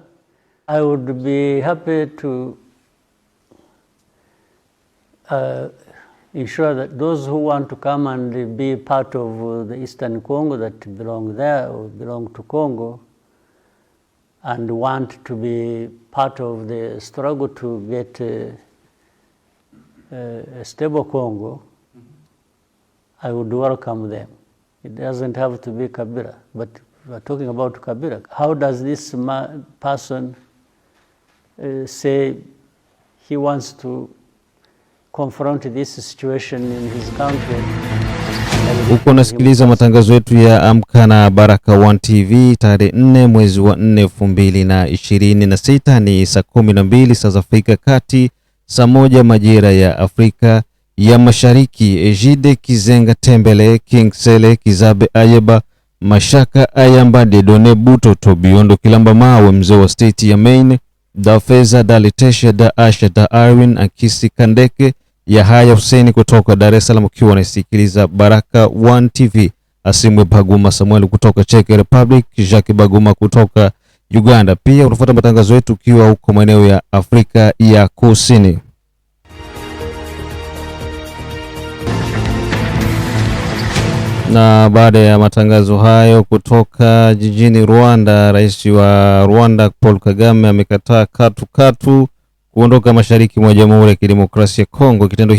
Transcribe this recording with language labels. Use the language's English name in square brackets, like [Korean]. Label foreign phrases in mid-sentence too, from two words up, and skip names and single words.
[English] I would be happy to ensure that those who want to come and be part of the Eastern Congo that belong there or belong to Congo and want to be part of the struggle to get a stable Congo, I would welcome them. It doesn't have to be Kabila, but we're talking about Kabila. How does this person say he wants to confront this situation in his country? [Swahili] Uko nasikiliza matangazo yetu ya Amka na Baraka One TV tarehe 4 mwezi wa 4 2026, ni saa 12 saa za Afrika Kati, saa 1 majira ya Afrika ya Mashariki. Ejide Kizenga Tembele, King Sele, Kizabe Ayeba, Mashaka Ayamba, Dedone Buto, Tobiondo Kilamba Mawe, mzee wa state ya Maine, Da Feza, Da Litesha, Da Asha, Da Arwin, Akisi Kandeke, Yahaya Hussein kutoka Dar es Salaam, ukiwa unasikiliza Baraka One TV. Asimwe Baguma Samuel kutoka Czech Republic, Jacques Baguma kutoka Uganda. Pia unafuata matangazo yetu ukiwa huko maeneo ya Afrika ya Kusini. Na baada ya matangazo hayo kutoka jijini Rwanda, rais wa Rwanda Paul Kagame amekataa katu kuondoka mashariki mwa Jamhuri ya Kidemokrasia ya Kongo.